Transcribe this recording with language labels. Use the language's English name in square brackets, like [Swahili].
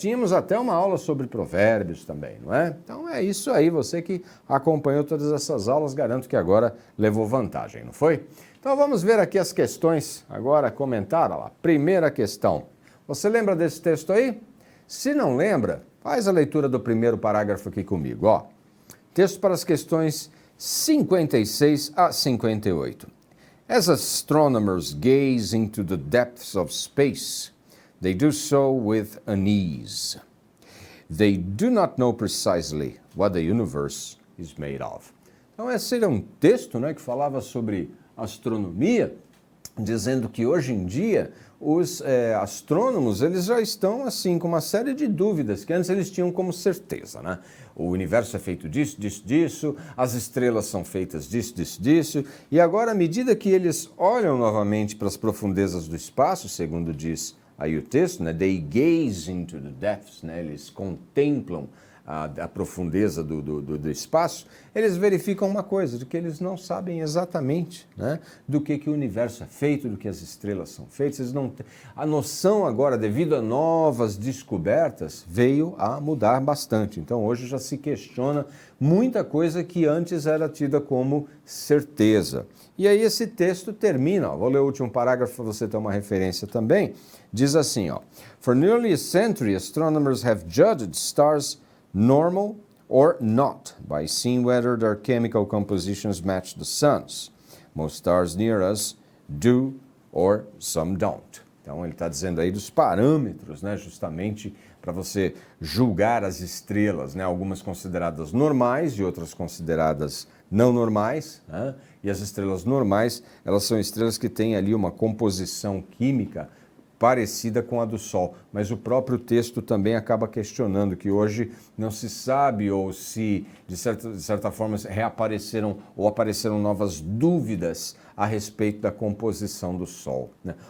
[Portuguese] Tínhamos até uma aula sobre provérbios também, não é? Então é isso aí, você que acompanhou todas essas aulas, garanto que agora levou vantagem, não foi? Então vamos ver aqui as questões, agora comentaram lá. Primeira questão, você lembra desse texto aí? Se não lembra, faz a leitura do primeiro parágrafo aqui comigo, ó. Texto para as questões 56 a 58. [English] As astronomers gaze into the depths of space, they do so with unease. They do not know precisely what the universe is made of. [Portuguese] Então esse era um texto, né, que falava sobre astronomia, dizendo que hoje em dia os astrônomos eles já estão assim com uma série de dúvidas que antes eles tinham como certeza, né? O universo é feito disso, disso, disso, as estrelas são feitas disso, disso, disso, e agora à medida que eles olham novamente para as profundezas do espaço, segundo diz aí o texto, né? [English] They gaze into the depths, né? [Portuguese] Eles contemplam a profundeza do espaço, eles verificam uma coisa, de que eles não sabem exatamente, né, do que o universo é feito, do que as estrelas são feitas. Eles não têm. A noção agora, devido a novas descobertas, veio a mudar bastante. Então hoje já se questiona muita coisa que antes era tida como certeza. E aí esse texto termina, ó, vou ler o último parágrafo para você ter uma referência também, diz assim, ó, [English] For nearly a century, astronomers have judged stars normal or not by seeing whether their chemical compositions match the sun's. Most stars near us do or some don't. [Portuguese] Então ele está dizendo aí dos parâmetros, né, justamente para você julgar as estrelas, né, algumas consideradas normais e outras consideradas não normais, né? E as estrelas normais, elas são estrelas que têm ali uma composição química parecida com a do Sol, mas o próprio texto também acaba questionando que hoje não se sabe ou se, de certa forma, reapareceram ou apareceram novas dúvidas a respeito da composição do Sol, né?